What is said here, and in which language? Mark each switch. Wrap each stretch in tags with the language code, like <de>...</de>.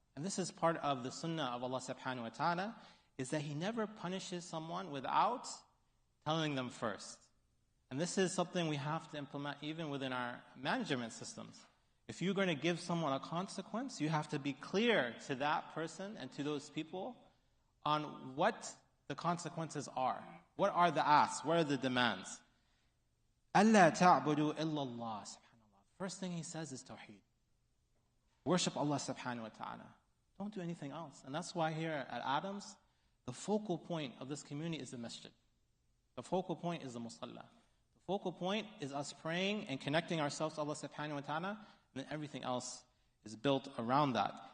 <en>And this is part of the sunnah of Allah subhanahu wa ta'ala, is that He never punishes someone without telling them first. And this is something we have to implement even within our management systems. If you're going to give someone a consequence, you have to be clear to that person and to those people on what the consequences are. What are the asks? What are the demands?</en> <ar>أَلَّا تَعْبُدُوا إِلَّا اللَّهِ subhanAllah.</ar> <en>First thing he says is tawheed. Worship Allah subhanahu wa ta'ala. Don't do anything else. And that's why here at Adams, the focal point of this community is the masjid. The focal point is the musalla. The focal point is us praying and connecting ourselves to Allah subhanahu wa ta'ala, and then everything else is built around that.</en>